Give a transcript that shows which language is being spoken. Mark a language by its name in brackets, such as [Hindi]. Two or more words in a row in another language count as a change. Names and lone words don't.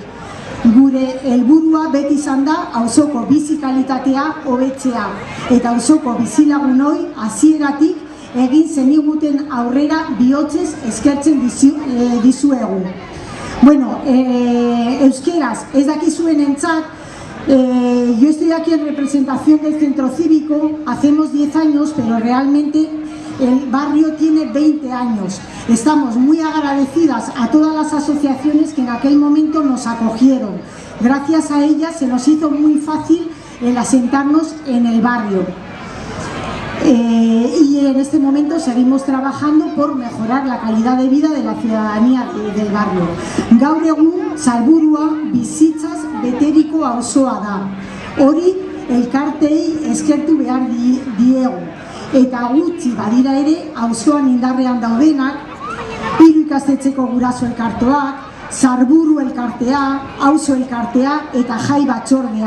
[Basque] Gure helburua beti izan da auzoko bizi kalitatea hobetzea, eta auzoko bizilagunoi hasieratik egin zeniguten aurrera bihotzez eskertzen dizuegu. Euskeraz, ez dakizuenentzat, [Spanish] yo estoy aquí en representación del centro cívico, hacemos 10 años, pero realmente el barrio tiene 20 años. Estamos muy agradecidas a todas las asociaciones que en aquel momento nos acogieron. Gracias a ellas se nos hizo muy fácil el asentarnos en el barrio. Y en este momento seguimos trabajando por mejorar la calidad de vida de la ciudadanía del barrio. [Basque] Gaur egun Salburua bizitzaz beteriko auzoa da. Hori elkartei eskertu behar diegu. Eta gutxi badira ere auzoan indarrean daudenak, 3 ikastetxeko guraso elkarteak, Sarburu elkartea, auzo elkartea eta jai batzordea.